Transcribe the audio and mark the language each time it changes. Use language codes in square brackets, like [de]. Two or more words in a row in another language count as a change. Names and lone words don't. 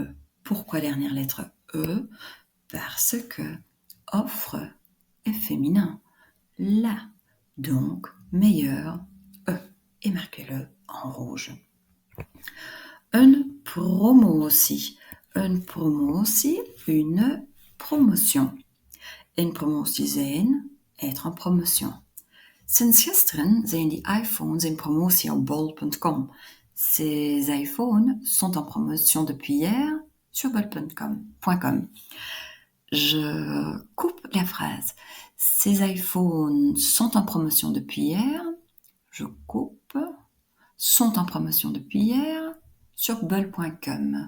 [fr] Pourquoi dernière lettre E? Parce que offre est féminin. La. Donc, meilleur, E. Et marquez-le en rouge. Une promotie. Une promotie, une promotion. [nl] Een promotie zijn, [fr] être en promotion. [nl] Sinds gisteren zijn die iPhones in promotie op bol.com. [fr] Ces iPhones sont en promotion depuis hier sur bol.com. Je coupe la phrase. Ces iPhones sont en promotion depuis hier. Je coupe. Sont en promotion depuis hier sur bol.com.